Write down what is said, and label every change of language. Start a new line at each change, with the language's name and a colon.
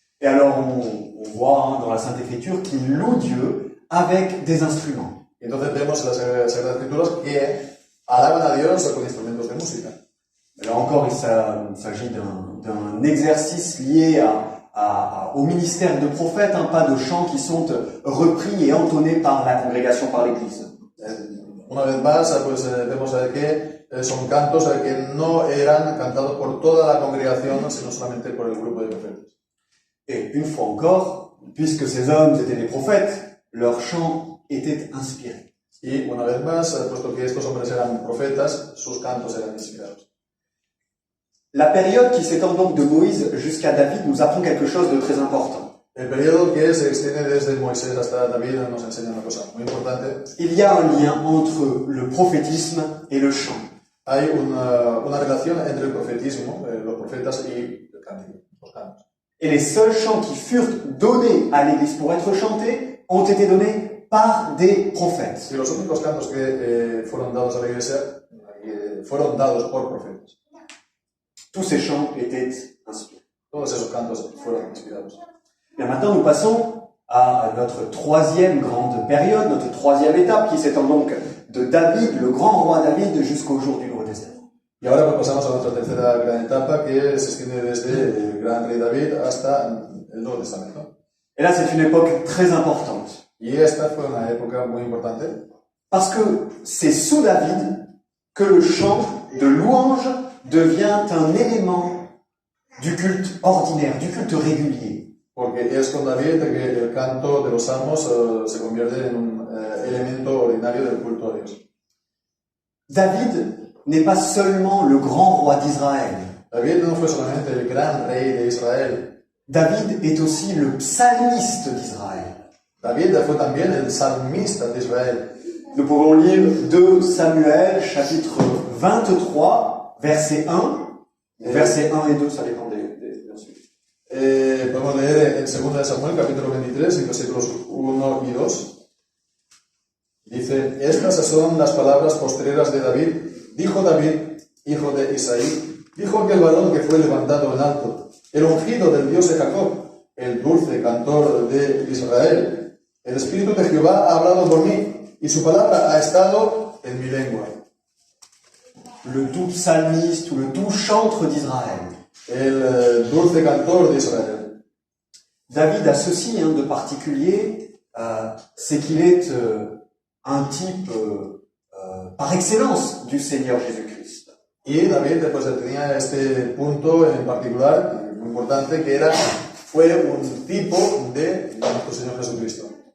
French: Et alors, on voit dans la Sainte Écriture qu'il loue Dieu avec des instruments.
Spanish: Y entonces vemos en las Sagradas Escrituras que alaban a Dios con instrumentos de música.
French: Là encore, il s'agit d'un exercice lié au ministère de prophète, pas de chants qui sont repris et entonnés par la congrégation, par l'Église.
Spanish: Una vez más, pues vemos que son cantos que no eran cantados por toda la congregación, sino solamente por el grupo de profetas.
French: Et une fois encore, puisque ces hommes étaient des prophètes, leurs chants étaient inspirés.
Spanish: Y una vez más, puesto que estos hombres eran profetas, sus cantos eran inspirados.
French: La période qui s'étend donc de Moïse jusqu'à David nous apprend quelque chose de très important.
Spanish: El periodo que se extiende desde Moisés hasta David nos enseña una cosa muy importante.
French: Il y a un lien entre le prophétisme et le chant.
Spanish: Hay una relación entre el profetismo, los profetas y el cántico, los cantos.
French: Et les seuls chants qui furent donnés à l'Église pour être chantés ont été donnés par des prophètes.
Spanish: Y los únicos cantos que fueron dados a la iglesia fueron dados por profetas.
French: Tous ces chants étaient inspirés.
Spanish: Todos esos cantos fueron inspirados.
French: Bien, maintenant, nous passons à notre troisième grande période, notre troisième étape, qui s'étend donc de David, le grand roi David, jusqu'au jour du Nouveau Testament.
Spanish: Y ahora pues pasamos a nuestra tercera gran etapa que se extiende desde el gran rey David hasta el Nuevo Testamento.
French: Et là, c'est une époque très importante.
Spanish: Y esta fue una época muy importante
French: Parce que c'est sous David que le chant de louange devient un élément du culte ordinaire, du culte régulier.
Spanish: porque es con David que el canto de los salmos se convierte en un elemento ordinario del culto a Dios.
French: David n'est pas seulement le grand roi d'Israël.
Spanish: David no fue solamente el gran rey de Israel.
French: David est aussi le psalmiste d'Israël.
Spanish: David fue también el salmista de Israel.
French: Nous pouvons lire 2 Samuel, chapitre 23, verset 1. Verset 1 et 2, ça dépend bien sûr.
Spanish: Podemos leer en 2 Samuel, capítulo 23, versículos 1 y 2. Dice, estas son las palabras postreras de David. Dijo David, hijo de Isaí, dijo aquel varón que fue levantado en alto, el ungido del Dios de Jacob, el dulce cantor de Israel. El Espíritu de Jehová ha hablado por mí, y su palabra ha estado en mi lengua.
French: Le doux psalmiste ou le doux chantre d'Israël.
Spanish: El dulce cantor de Israel.
French: David a ceci de particulier, c'est qu'il est un type par excellence du Seigneur Jésus-Christ.
Spanish: Y David pues tenía este punto en particular, muy importante, que fue un tipo de nuestro Señor Jesucristo.